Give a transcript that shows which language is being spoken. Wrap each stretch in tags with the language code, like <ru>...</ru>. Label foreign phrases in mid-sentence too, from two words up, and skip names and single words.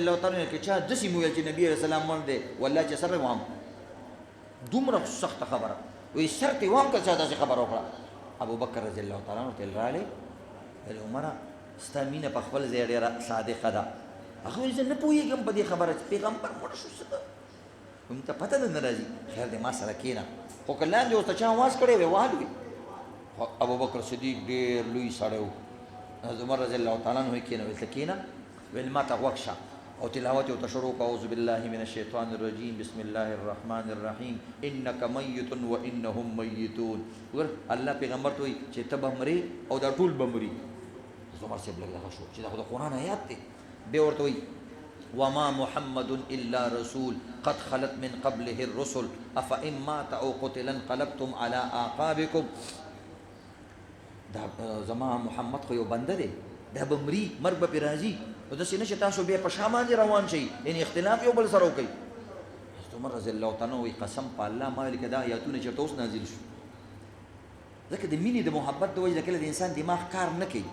<ar>الله تعالی عنہ</ar> <ps>کې چا داسې وویل چې نبی</ps> <ar>علیہ السلام</ar> <ps>مړ دی والله چې سر وام دومره سخته خبره وی شرط وام که چا داسې خبره وکړه ابو بکر</ps> <ar>رضی الله تعالی عنہ</ar> <ps>ته راغلی ویل عمره ستا مینه په خپل ځای ډېره صادقه ده هغه ویل زه نه پوهېږم په دې خبره چې پیغمبر مړ شو څه ده وایي ته پته نه راځي خیر دی ما سره کښېنه خو که لاندې ورته چا آواز کړی وی والوي. ابوبکر صدیق ډېر لوی سړی و. عمر</ps> <ar>رضی الله تعالی عنہ</ar> <ps>کېنه ویل ته کېنه ویل ما ته غوږ شه او تلاوت یې ورته شروع کړه.</ps> <ar>اعوذ بالله من الشیطان الرجیم بسم الله الرحمن الرحیم انک میت و انهم میتون.</ar> <ps>ور الله پیغمبر ته وایي چې ته به مرې او دا ټول به مري. عمر صاحب لږ دغه شو چې دا خو د قرآن آیات دی. بیا ورته وایي</ps> <ar>وما محمد الا رسول قد خلت من قبله الرسل افئن مات او قتل انقلبتم على اعقابكم.</ar> <ps>دا زما محمد خو یو بنده دی، دا به مري، مرګ به پرې راځي، نو داسې نه چې تاسو بیا په شا باندې روان شئ، یعنې اختلاف یو بل سره وکړئ. حضرت عمر</ps> <ar>رضی الله تعالی عنہ</ar> <ps>وایي قسم په الله ما ویل که دا آیاتونه چېرته اوس نازل شو. ځکه د مینې د محبت د وجې کله د انسان دماغ کار نه کوي.</ps>